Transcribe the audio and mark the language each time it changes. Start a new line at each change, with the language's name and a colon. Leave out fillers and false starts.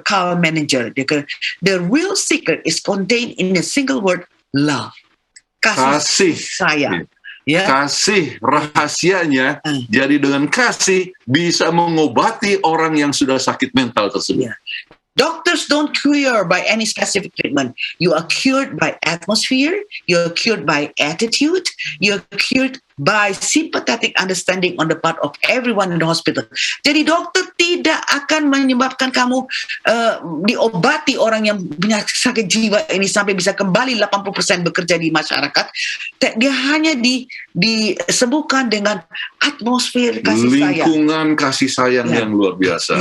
English: Carl Menninger, the real secret is contained in a single word, love.
Indonesian: Kasih sayang. Ya. Kasih rahasianya, jadi dengan kasih bisa mengobati orang yang sudah sakit mental tersebut. Ya.
English: Doctors don't cure by any specific treatment. You are cured by atmosphere, you're cured by attitude, you're cured by sympathetic understanding on the part of everyone in the hospital.
Indonesian: Jadi dokter tidak akan menyebabkan kamu diobati orang yang punya sakit jiwa ini sampai bisa kembali 80% bekerja di masyarakat. Dia hanya disembuhkan dengan atmosfer kasih sayang. Lingkungan kasih sayang yang luar biasa.